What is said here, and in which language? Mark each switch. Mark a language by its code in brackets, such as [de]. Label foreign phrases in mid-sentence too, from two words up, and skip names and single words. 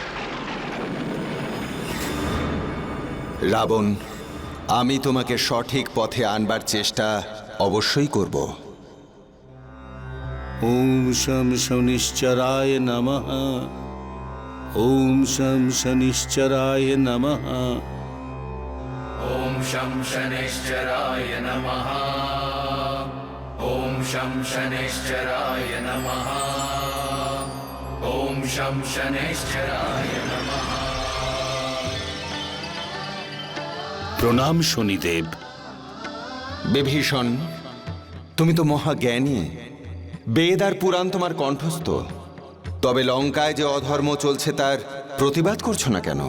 [bn] রাবণ, আমি তোমাকে সঠিক পথে আনবার চেষ্টা অবশ্যই করব। [sa] ওম শম শনিশ্চরায় নমঃ। ওম শম শনিশ্চরায় নমঃ। ॐ शं शनैश्चराय नमः। ॐ शं शनैश्चराय नमः। ॐ शं शनैश्चराय नमः। [bn] প্রণাম শনিদেব। বিভীষণ, তুমি তো মহাজ্ঞানী, বেদ আর পুরাণ তোমার কণ্ঠস্থ। তবে লঙ্কায় যে অধর্ম চলছে তার প্রতিবাদ করছো না কেন?